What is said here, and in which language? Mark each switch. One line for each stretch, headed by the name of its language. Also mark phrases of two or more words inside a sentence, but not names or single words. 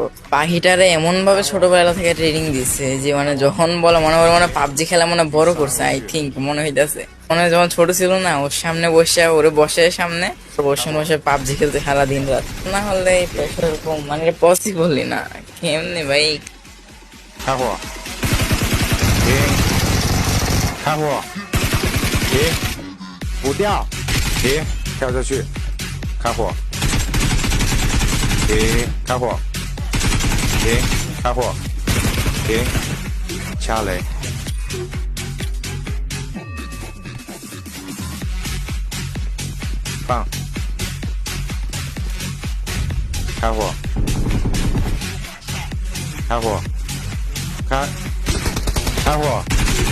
Bangla: পাখিটারে এমন ভাবে ছোটবেলা থেকে ট্রেনিং দিচ্ছে যে মানে যখন বলে মনে হয় মানে পাবজি খেলা মনে বড় করছে,
English: I think
Bangla: মনে হইতাছে। মনে হয় যখন ছোট ছিল না, ওর সামনে বসে, ওরে বসে সামনে বসে বসে পাবজি খেলতে সারা দিন রাত। না হলে এরকম মানে পসিবলই না। কেমনে ভাই?
Chinese: 开火，停，开火，停，不掉，停，跳下去，开火，停，开火，停，开火，停，掐雷，放，开火，开火，开火。